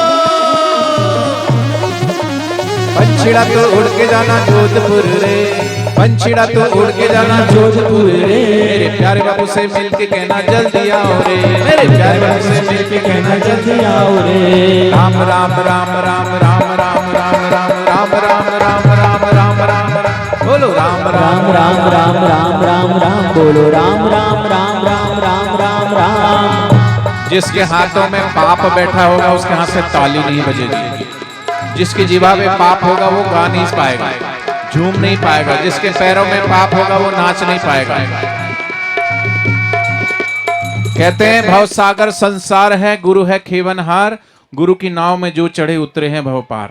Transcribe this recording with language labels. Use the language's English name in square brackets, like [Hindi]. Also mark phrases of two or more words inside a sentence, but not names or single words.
[Hindi] पंछीड़ा तो उड़ के जाना जोधपुर रे, पंछीड़ा तो उड़ के जाना जोधपुर रे, मेरे प्यारे बाबू से मिलके कहना जल्दी आओ रे, मेरे प्यारे बाबू से मिलके कहना जल्दी आओ रे। राम राम राम राम राम राम राम राम राम राम राम राम राम राम राम बोलो राम राम राम राम राम राम राम बोलो राम राम राम राम राम राम राम। जिसके हाथों में पाप बैठा होगा उसके हाथ से ताली नहीं बजेगी, जिसकी जीवा में पाप होगा वो गा नहीं पाएगा, झूम नहीं पाएगा, जिसके पैरों में पाप होगा वो नाच नहीं पाएगा। कहते हैं भव सागर संसार है, गुरु है खेवनहार, गुरु की नाव में जो चढ़े उतरे हैं भव पार।